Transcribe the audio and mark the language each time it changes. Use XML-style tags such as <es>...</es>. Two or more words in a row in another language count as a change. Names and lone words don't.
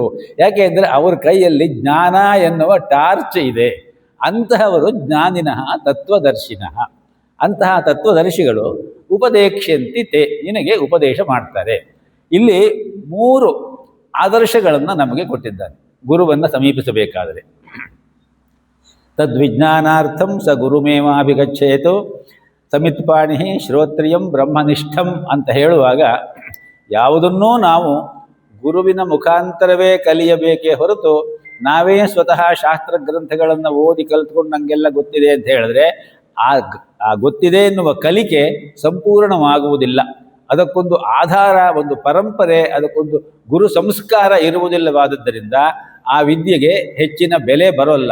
<kn>ಯಾಕೆ ಅಂದರೆ ಅವ್ರ ಕೈಯಲ್ಲಿ ಜ್ಞಾನ ಎನ್ನುವ ಟಾರ್ಚ್ ಇದೆ.</kn> <sa>ಅಂತಹವರು ಜ್ಞಾನಿನಃ ತತ್ವದರ್ಶಿನಃ.</sa> <kn>ಅಂತಹ ತತ್ವದರ್ಶಿಗಳು</kn> <sa>ಉಪದೇಕ್ಷ್ಯಂತಿ ತೇ,</sa> <kn>ನಿನಗೆ ಉಪದೇಶ ಮಾಡ್ತಾರೆ. ಇಲ್ಲಿ 3 ಆದರ್ಶಗಳನ್ನು ನಮಗೆ ಕೊಟ್ಟಿದ್ದಾನೆ ಗುರುವನ್ನು ಸಮೀಪಿಸಬೇಕಾದರೆ.</kn> <sa>ತದ್ವಿಜ್ಞಾನಾರ್ಥಂ ಸ ಗುರುಮೇವಾಭಿಗಚ್ಚೇತು ಸಮಿತ್ಪಾಣಿ ಶ್ರೋತ್ರಿಯಂ ಬ್ರಹ್ಮನಿಷ್ಠಂ</sa> <kn>ಅಂತ ಹೇಳುವಾಗ ಯಾವುದನ್ನೂ ನಾವು ಗುರುವಿನ ಮುಖಾಂತರವೇ ಕಲಿಯಬೇಕೇ ಹೊರತು ನಾವೇ ಸ್ವತಃ ಶಾಸ್ತ್ರ ಗ್ರಂಥಗಳನ್ನು ಓದಿ ಕಲಿತ್ಕೊಂಡು ನನಗೆಲ್ಲ ಗೊತ್ತಿದೆ ಅಂತ ಹೇಳಿದ್ರೆ ಆ ಗೊತ್ತಿದೆ ಎನ್ನುವ ಕಲಿಕೆ ಸಂಪೂರ್ಣವಾಗುವುದಿಲ್ಲ. ಅದಕ್ಕೊಂದು ಆಧಾರ, ಒಂದು ಪರಂಪರೆ, ಅದಕ್ಕೊಂದು ಗುರು ಸಂಸ್ಕಾರ ಇರುವುದಿಲ್ಲವಾದದ್ದರಿಂದ ಆ ವಿದ್ಯೆಗೆ ಹೆಚ್ಚಿನ ಬೆಲೆ ಬರೋಲ್ಲ.</kn>